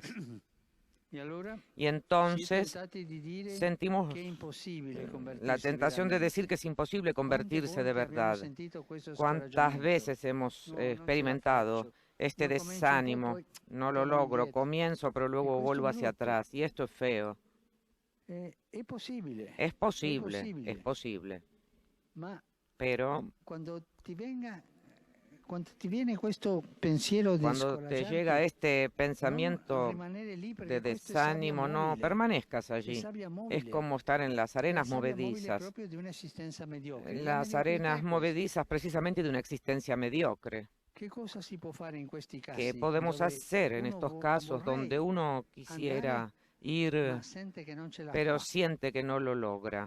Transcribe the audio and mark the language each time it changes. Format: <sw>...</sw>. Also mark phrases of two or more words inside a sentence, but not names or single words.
<es>Y entonces sentimos la tentación de decir que es imposible convertirse de verdad. ¿Cuántas veces hemos experimentado este desánimo. No lo logro, comienzo, pero luego vuelvo hacia atrás. Y esto es feo. Es posible. Es posible. Pero</es> <it>Cuando ti viene questo pensiero di</it> <es>cuando te llega este pensamiento de desánimo, no permanezcas allí. Es como estar en las arenas movedizas. Las arenas movedizas precisamente de una existencia mediocre. ¿Qué podemos hacer en estos casos donde uno quisiera ir, pero siente que no lo logra?</es>